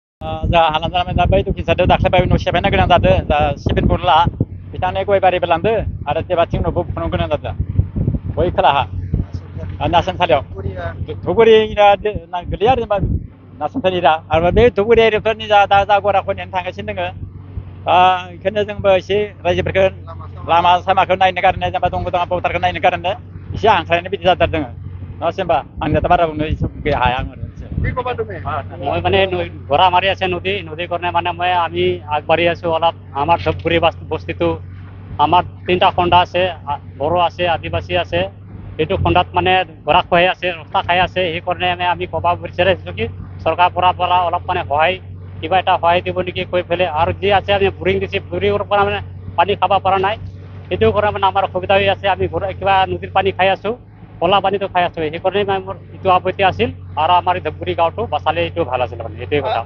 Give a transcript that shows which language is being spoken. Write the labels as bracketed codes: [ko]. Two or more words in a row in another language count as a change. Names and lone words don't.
[brx] जा हालाम दा बै दुखि जादों दाख्लैबाय न' सेफायनो गोनां जादों दा सिभिल बुरला बिथांनि गय बारिबो लांदो आरो तेबाथिं न'बो फुनो गोनां जादों बै खोलाहा नासनसालियाव धुबुरि गोलैया आरो जेनेबा नासनसालिरा आरो बे धुबुरि एरियाफोरनि दा गराखौ नेनो थांगासिनो दोङो बेखायनो जोंबो एसे रायजोफोरखौ लामा सामाखौ नायनो गारनो जेनेबा दंग' दङा बथारखौ नायनो गारनो एसे हांख्रायनाय बिदि जादों दोङो नङासै होनबा आंनियाथ' बारा बुंनो हाया आं [as] মই মানে ঘোঁৰা মাৰি আছে নদীৰ কাৰণে মানে আমি আগবাঢ়ি আছো অলপ আমাৰ ধূপগুৰি বস্তিটো আমাৰ 3টা খণ্ডা আছে বড়ো আছে আদিবাসী আছে এইটো খণ্ডাত মানে গৰা খহাই আছে ৰাস্তা খাই আছে সেইকাৰণে আমি ক'ব বিচাৰিছোঁ কি চৰকাৰৰ পৰা অলপ মানে সহায় কিবা এটা সহায় দিব নেকি কৈ পেলাই আৰু যি আছে আমি বুৰিং দিছে বুৰিঙৰ পৰা মানে পানী খাব পৰা নাই সেইটো কাৰণে মানে আমাৰ অসুবিধা হৈ আছে আমি কিবা নদীৰ পানী খাই আছো কলা পানীটো খাই আছো সেইকাৰণে মোৰ এইটো আপত্তি আছিল আৰু আমাৰ ধূপগুৰি গাঁৱটো বাচালে এইটো ভাল আছিল মানে এইটোৱে কথা